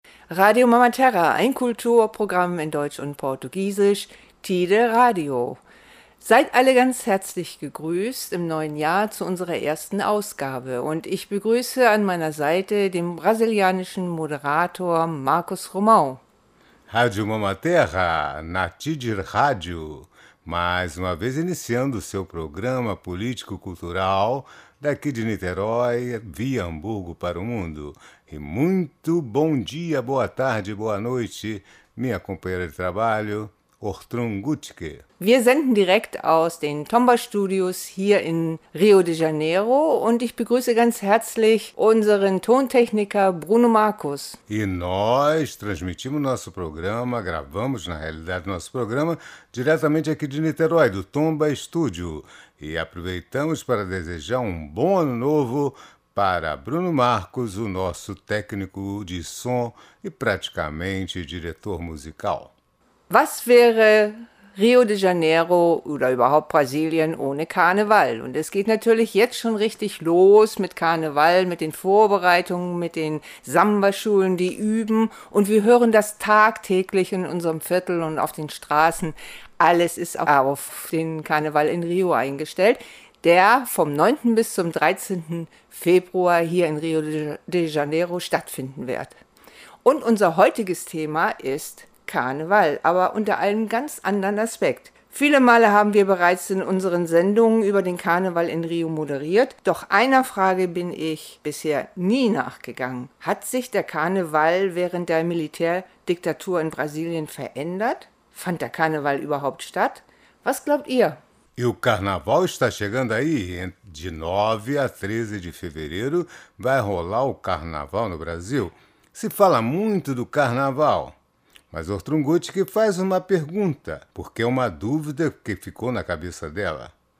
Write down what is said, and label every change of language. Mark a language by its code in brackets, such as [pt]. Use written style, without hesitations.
[de] Radio Mama Terra, ein Kulturprogramm in Deutsch und Portugiesisch, Tide Radio. Seid alle ganz herzlich gegrüßt im neuen Jahr zu unserer ersten Ausgabe. Und ich begrüße an meiner Seite den brasilianischen Moderator Markus Romão. [pt] Radio Mama Terra, na Tide Radio. Mais uma vez iniciando o seu programa político-cultural daqui de Niterói, via Hamburgo para o mundo. E muito bom dia, boa tarde, boa noite, minha companheira de trabalho, Ortrun Gutke. [de] Wir senden direkt aus den Tomba Studios hier in Rio de Janeiro und ich begrüße ganz herzlich unseren Tontechniker Bruno Markus. [pt] E nós transmitimos nosso programa, gravamos na realidade nosso programa diretamente aqui de Niterói, do Tomba Studio. E aproveitamos para desejar um bom ano novo para Bruno Markus, o nosso técnico de som e praticamente diretor musical. [de] Was wäre Rio de Janeiro oder überhaupt Brasilien ohne Karneval? Und es geht natürlich jetzt schon richtig los mit Karneval, mit den Vorbereitungen, mit den Samba-Schulen, die üben. Und wir hören das tagtäglich in unserem Viertel und auf den Straßen. Alles ist auf den Karneval in Rio eingestellt, der vom 9. bis zum 13. Februar hier in Rio de Janeiro stattfinden wird. Und unser heutiges Thema ist Karneval, aber unter einem ganz anderen Aspekt. Viele Male haben wir bereits in unseren Sendungen über den Karneval in Rio moderiert, doch einer Frage bin ich bisher nie nachgegangen. Hat sich der Karneval während der Militärdiktatur in Brasilien verändert? Fand der Karneval überhaupt statt? Was glaubt ihr? [pt] E o Carnaval está chegando aí, de 9 a 13 de fevereiro vai rolar o Carnaval no Brasil. Se fala muito do Carnaval. Mas Ortrun Gutke faz uma pergunta, porque é uma dúvida que ficou na cabeça dela.